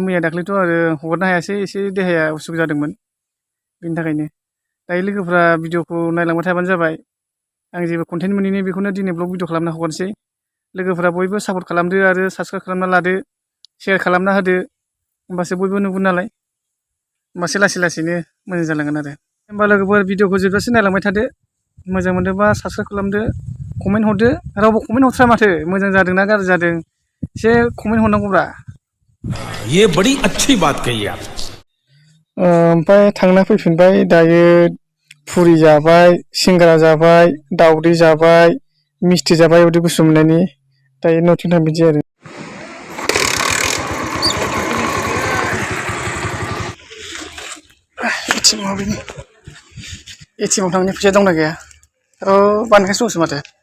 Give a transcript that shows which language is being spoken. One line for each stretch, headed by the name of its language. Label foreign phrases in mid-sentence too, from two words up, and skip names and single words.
Bodo: मैया दाख्लैथ' आरो हगारनो हायासै एसे देहाया उसुबिदा जादोंमोन बेनि थाखायनो दायो लोगोफ्रा भिडिअखौ नायलांबाय थाबानो जाबाय आं जेबो कन्टेन्ट मोनैनि बेखौनो दिनै ब्लग भिडिअ खालामना हगारनोसै लोगोफ्रा बयबो सापर्ट खालामदो आरो साबस्क्राइब खालामना लादो शेयार खालामना होदो होमबासो बयबो नुगोन नालाय होमबासो लासै लासैनो मोजां जालांगोन आरो होमबा लोगोफोर भिडिअखौ जोबजासिम नायलांबाय थादो मोजां मोनदोंबा साबस्क्राइब खालामदो कमेन्ट हरदो रावबो कमेन्ट हरथ्रा माथो मोजां जादोंना गाज्रि जादों एसे कमेन्ट हरनांगौब्रा
Hindi: ये बड़ी अच्छी बात कही आप
Bodo: ओमफ्राय थांना फैफिनबाय दायो फुरि जाबाय सिंग्रा जाबाय दावदै जाबाय मिस्थि जाबाय उदै गुसु मोननायनि दायो न'थिं थांफिनसै आरो एटिएमआव थांनो फैसा दंना गैया बानायगासिनो दंसो माथो